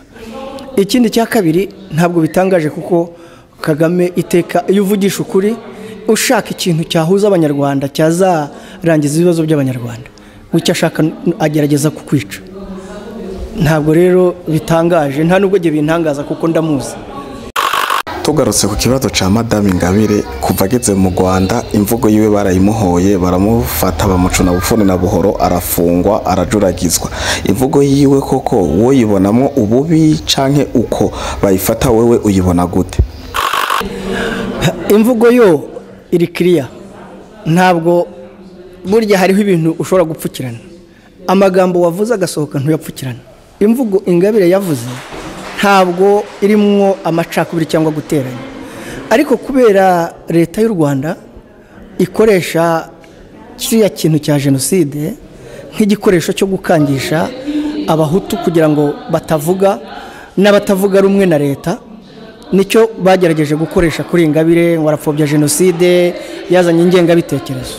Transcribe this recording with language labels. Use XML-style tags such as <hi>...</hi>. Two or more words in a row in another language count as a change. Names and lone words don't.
<rw>Ikindi cya kabiri, ntabwo bitangaje kuko Kagame iteka iyo uvugisha ukuri, ushaka ikintu cyahuza Abanyarwanda, cyazarangiza ibibazo by'Abanyarwanda, icyo ashaka agerageza kukwica. Ntabwo rero bitangaje, nta nubwo giye bintangaza kuko ndamuzi.</rw> <rn>tugarutse ku kibazo ca Madame Ingabire kuva ageze mu Rwanda imvugo yiwe barayimuhoye baramufata bamucuna bufuni na buhoro arafungwa arajuragizwa imvugo yiwe koko wo yibonamwo ububi canke uko bayifata wewe uyibona gute?</rn> <rw>Imvugo yo iri clear, ntabwo burya hariho ibintu ushobora gupfukirana, amagambo wavuze agasohoka ntuyapfukirana. Imvugo Ingabire yavuze ntabwo irimwo amacakubiri cyangwa guteranya, ariko kubera leta y'u Rwanda ikoresha kiriya kintu cya jenoside nk'igikoresho cyo gukangisha abahutu kugira ngo batavuga n'abatavuga rumwe na leta, nicyo bagerageje gukoresha kuri Ingabire ngo arapfobya jenoside, yazanye ingengabitekerezo.</rw>